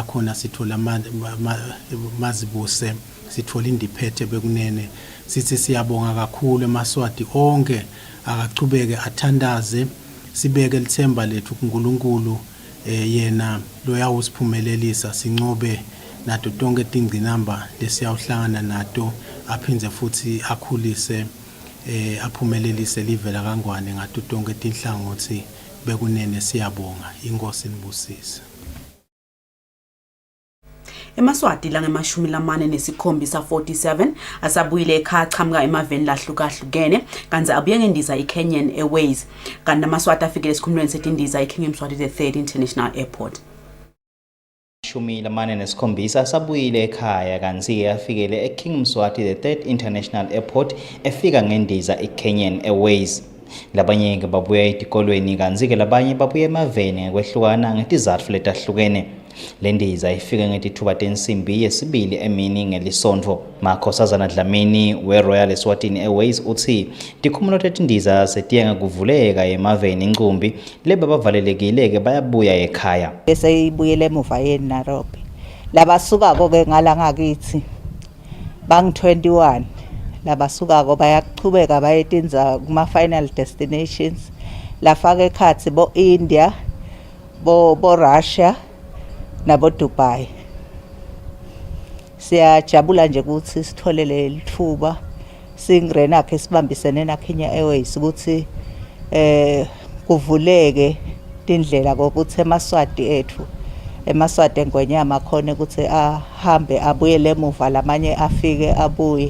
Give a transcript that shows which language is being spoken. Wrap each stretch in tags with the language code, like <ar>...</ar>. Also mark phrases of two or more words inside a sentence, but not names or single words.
<ss>khona sithola mazibuse sithola indiphethe bekunene sithi siyabonga kakhulu eMaswati onke akachubeke athandaze sibeke lithemba lethu kuNkulunkulu yena loyawusiphumelelisa sincobe nato tonke tingcinamba lesiyawuhlangana nato aphindze futhi akhulise aphumelelise live la kaNgwane ngato tonke tinhlangothi bekunene siyabonga inkosi nibusise. eMaswati la ngama47 asabuyile ekhaya aqhamuka emaveni lahlukahlukene kanti abuye ngendiza iKenyan Airways kanti aMaswati afikele esikhumulweni setindiza iKing Mswati III International Airport. 47 asabuyile ekhaya kanti afikele eKing Mswati III International Airport efika ngendiza iKenyan Airways. Labanye ke babuya etikolweni kanti ke labanye babuya emaveni ngokwehlukana ngetizatfu letahlukene. Lendiza ifike ngetithuba tensimbi yesibili emini ngelisonto. Makhosazana Dlamini we-Royal Eswatini Airways uthi tikhumulo tetindiza setiyenga kuvuleka emaveni incumbi leba bavalelekile bayabuya ekhaya. Bese ibuyele emuva eNairobi. Labasukako ke ngala ngakithi bang 21 labasukako bayaqhubeka bayetinza kuma</ss> <en>final destinations</en> <ss>lafaka ekhathi bo India bo Russia nabo Dubai. Siyajabula nje ukuthi sitholele lithuba singirena ke sibambisene na Kenya Airways ukuthi kuvuleke indlela kokuthi eMaswati ethu eMaswati eNgwenyama khona ukuthi ahambe abuyele emuva lamanye afike abuye.</ss>